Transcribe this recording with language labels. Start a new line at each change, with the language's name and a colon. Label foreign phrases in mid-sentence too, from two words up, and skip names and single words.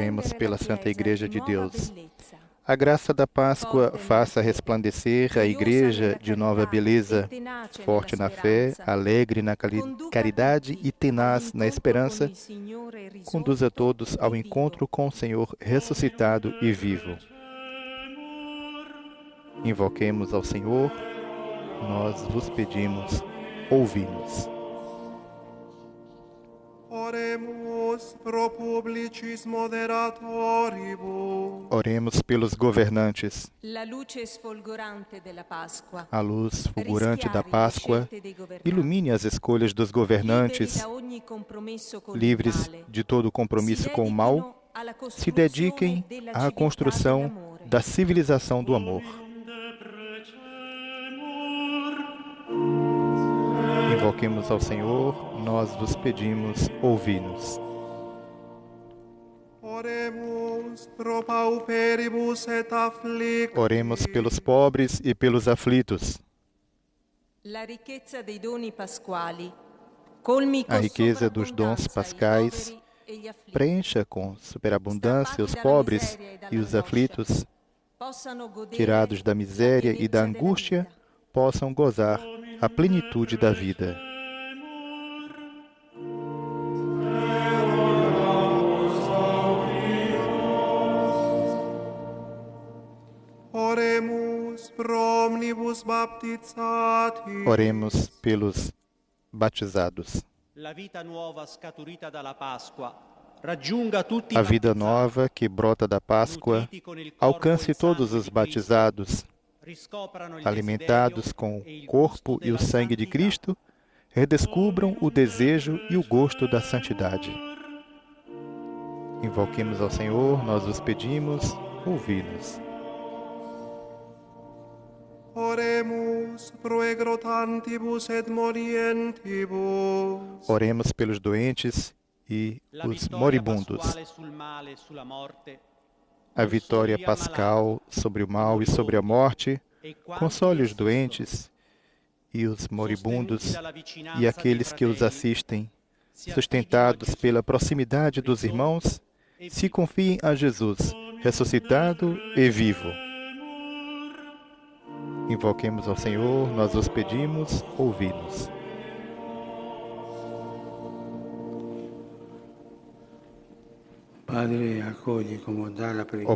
Portuguese: Oremos pela
Italian: la Santa Chiesa
Portuguese: Igreja
Italian: di
Portuguese: de
Italian: nuova
Portuguese: Deus.
Italian: bellezza.
Portuguese: A graça da Páscoa faça resplandecer a Igreja de nova beleza, forte na fé, alegre na caridade e tenaz na esperança. Conduza todos ao encontro com o Senhor ressuscitado e vivo. Invoquemos ao Senhor, nós vos pedimos, ouvi-nos.
Latin: Oremus pro publicis moderatoribus.
Portuguese: Oremos pelos governantes.
Italian: La luce sfolgorante della Pasqua.
Portuguese: A luz fulgurante da
Italian: rischiari le
Portuguese: Páscoa
Italian: scelte dei governanti.
Portuguese: ilumine as escolhas dos governantes,
Italian: Liberi da ogni compromesso con il
Portuguese: livres
Italian: male.
Portuguese: de todo compromisso com o mal, se dediquem à construção da civilização do amor. Invoquemos ao Senhor, nós vos pedimos, ouvi-nos.
Latin: Oremus pro pauperibus et afflictis.
Portuguese: Oremos pelos pobres e pelos aflitos.
Italian: La ricchezza dei doni pasquali colmi
Portuguese: A
Italian: con
Portuguese: riqueza dos dons
Italian: sovrabbondanza
Portuguese: pascais
Italian: i poveri e gli afflitti.
Portuguese: preencha com superabundância os pobres e os aflitos,
Italian: Possano godere
Portuguese: tirados da miséria e da
Italian: la pienezza
Portuguese: angústia,
Italian: della vita.
Portuguese: possam gozar a plenitude da vida.
Latin: Oremus pro omnibus baptizatis.
Portuguese: Oremos pelos batizados.
Italian: La vita nuova scaturita dalla Pasqua raggiunga tutti
Portuguese: A
Italian: i
Portuguese: vida
Italian: battezzati,
Portuguese: nova que brota da Páscoa
Italian: nutriti con il corpo e
Portuguese: alcance
Italian: il
Portuguese: todos
Italian: sangue
Portuguese: os
Italian: di
Portuguese: batizados,
Italian: Cristo, riscoprano il
Portuguese: alimentados
Italian: desiderio
Portuguese: com
Italian: e il
Portuguese: o corpo
Italian: gusto
Portuguese: e o
Italian: della
Portuguese: sangue de
Italian: santità.
Portuguese: Cristo, redescubram o desejo e o gosto da santidade. Invoquemos ao Senhor, nós os pedimos, ouvi-nos.
Latin: Oremus pro egrotantibus et morientibus.
Portuguese: Oremos pelos doentes e
Italian: La
Portuguese: os
Italian: vittoria
Portuguese: moribundos.
Italian: pasquale sul male e sulla morte
Portuguese: A vitória pascal sobre o mal e sobre a morte
Italian: e quanti
Portuguese: console os
Italian: essi
Portuguese: doentes e os
Italian: sono,
Portuguese: moribundos
Italian: sostenuti dalla vicinanza
Portuguese: e aqueles
Italian: dei
Portuguese: que os
Italian: fratelli,
Portuguese: assistem,
Italian: si
Portuguese: sustentados
Italian: affidino a
Portuguese: pela
Italian: Gesù,
Portuguese: proximidade dos irmãos, se confiem a Jesus, ressuscitado e vivo. Invoquemos ao Senhor, nós os pedimos, ouvi-nos.
Italian: Padre, accogli con bondà la
Portuguese: Ó
Italian: preghiera